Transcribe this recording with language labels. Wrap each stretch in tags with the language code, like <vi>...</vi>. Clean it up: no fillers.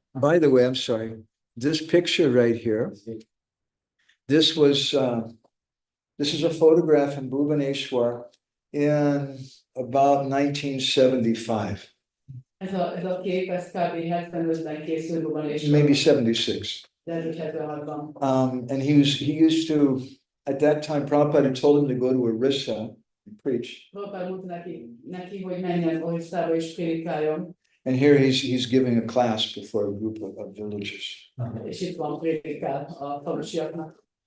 <en>By the way, I'm sorry, this picture right here, this was, this is a photograph in Bhubaneswar in about 1975,</en> <hu>Ez a kép, ez kb. 75-ben készült Govinda</hu> <en>maybe 76.</en> <hu>de 76-ban.</hu> <en>And he used to, at that time, Prabhupada had told him to go to Orissa and preach.</en> <hu>Prabhupád mondta neki, hogy menjen Orisszába és prédikáljon,</hu> <en>And here he's giving a class before a group of villagers.</en> <hu>és itt van prédikál a falusiaknak.</hu>